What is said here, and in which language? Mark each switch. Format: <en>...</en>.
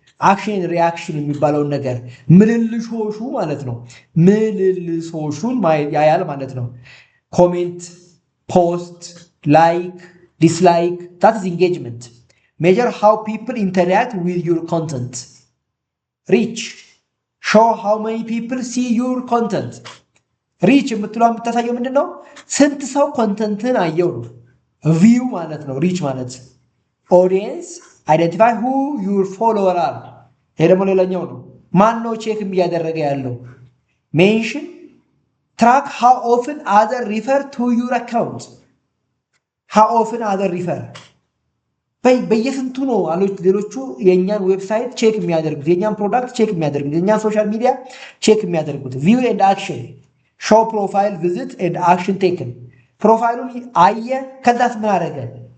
<am>አክሽን ሪያክሽን የሚባለውን ነገር ምልልሾሹ ማለት ነው። ምልልሶሹን ያያል ማለት ነው። ኮሜንት፣ ፖስት፣ ላይክ፣ ዲስላይክ</am> <en>that is engagement. Measure how people interact with your content. Reach, show how many people see your content.</en> <am>ሪች የምትለው የምታሳየው ምንድን ነው? ስንት ሰው ኮንተንትን አየው ነው። ቪው ማለት ነው ሪች ማለት። ኦዲየንስ አይደንቲፋይ</am> <en>who your follower are።</en> <am>ይሄ ደግሞ ሌላኛው ነው። ማን ነው ቼክ እያደረገ ያለው?</am> <en>ሜንሽን ትራክ how often other refer to your account. how often other refer</en> <am>በየስንቱ ነው ሌሎቹ የእኛን ዌብሳይት ቼክ የሚያደርጉት፣ የእኛን ፕሮዳክት ቼክ የሚያደርጉት፣ የእኛን ሶሻል ሚዲያ ቼክ የሚያደርጉት። ቪው ኤንድ አክሽን ሾው ፕሮፋይል ቪዚት ኤንድ አክሽን ቴክን። ፕሮፋይሉን አየ፣ ከዛስ ምን አደረገ?</am>